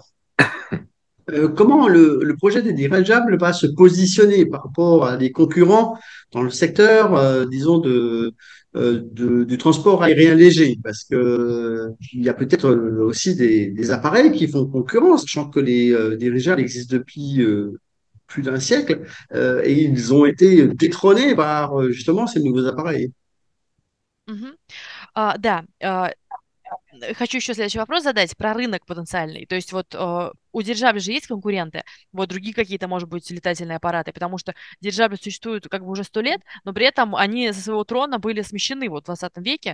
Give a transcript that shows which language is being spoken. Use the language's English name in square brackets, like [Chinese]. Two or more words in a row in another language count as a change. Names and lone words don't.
[French] Comment le projet des dirigeables va se positionner par rapport à des concurrents dans le secteur, disons, du transport aérien léger? Parce que, il y a peut-être aussi des appareils qui font concurrence, sachant que les dirigeables existent depuis plus d'un siècle et ils ont été détrônés par justement ces nouveaux appareils. Мгм. [Russian] Да, хочу еще следующий вопрос задать про рынок потенциальный. То есть вот у дирижабля же есть конкуренты, вот другие какие-то, может быть, летательные аппараты, потому что дирижабли существуют как бы уже 100 лет, но при этом они со своего трона были смещены вот в 20 веке.